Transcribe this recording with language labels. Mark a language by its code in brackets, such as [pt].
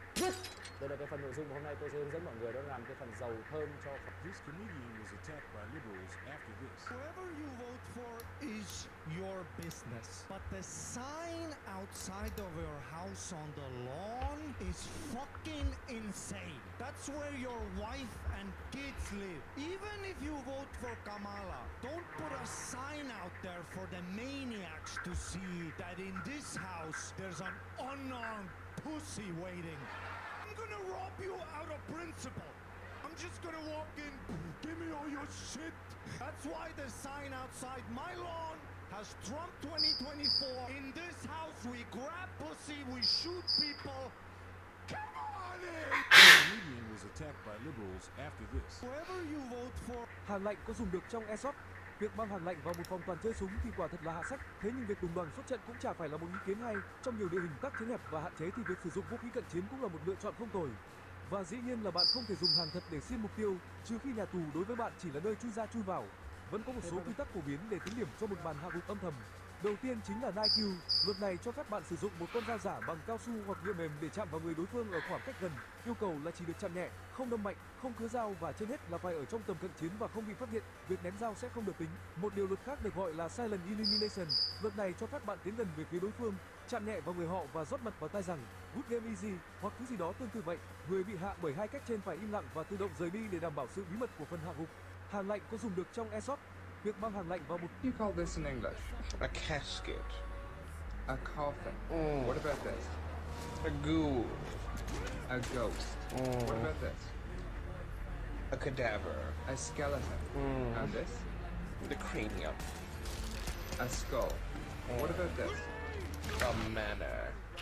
[vi] Đây là cái phần nội dung của hôm nay tôi sẽ hướng dẫn mọi người đó làm cái phần dầu thơm cho [en] This comedian was attacked by liberals after this. Whoever you vote for is your your business. But the sign outside of your house on the lawn is fucking insane. That's where your wife and kids live. Even if you vote for Kamala, don't put a sign out there for the maniacs to see that in this house there's an unarmed pussy waiting. I'm gonna rob you out of principle. I'm just gonna walk in, give me all your shit. That's why the sign outside my lawn has Trump 2024. In this house we grab pussy, we shoot people. Come on in! The union was attacked by liberals after this. Whoever you vote for. [vi] Hàng lạnh có dùng được trong airsoft. Việc mang hàng lạnh vào một phòng toàn chơi súng thì quả thật là hạ sách. Thế nhưng việc đồng đoàn xuất trận cũng chả phải là một ý kiến hay. Trong nhiều địa hình tác chiến hẹp và hạn chế thì việc sử dụng vũ khí cận chiến cũng là một lựa chọn không tồi. Và dĩ nhiên là bạn không thể dùng hàng thật để xiên mục tiêu, trừ khi nhà tù đối với bạn chỉ là nơi chui ra chui vào. Vẫn có một số quy tắc phổ biến để tính điểm cho một bàn hạ gục âm thầm. Đầu tiên chính là knife kill. Luật này cho phép bạn sử dụng một con dao giả bằng cao su hoặc nhựa mềm để chạm vào người đối phương ở khoảng cách gần. Yêu cầu là chỉ được chạm nhẹ, không đâm mạnh, không cứa dao và trên hết là phải ở trong tầm cận chiến và không bị phát hiện. Việc ném dao sẽ không được tính. Một điều luật khác được gọi là silent elimination. Luật này cho phép bạn tiến gần về phía đối phương, chạm nhẹ vào người họ và rót mật vào tai rằng [en] good game easy [vi] hoặc thứ gì đó tương tự vậy. Người bị hạ bởi hai cách trên phải im lặng và tự động rời đi để đảm bảo sự bí mật của phần hạ gục. Hàng lạnh có dùng được trong airsoft. Việc mang hàng lạnh vào một [en] You call this in English? A casket. A coffin. What about this? A ghoul. A ghost. What about this? A cadaver. A skeleton. And this? The cranium. A skull. What about this? A manor.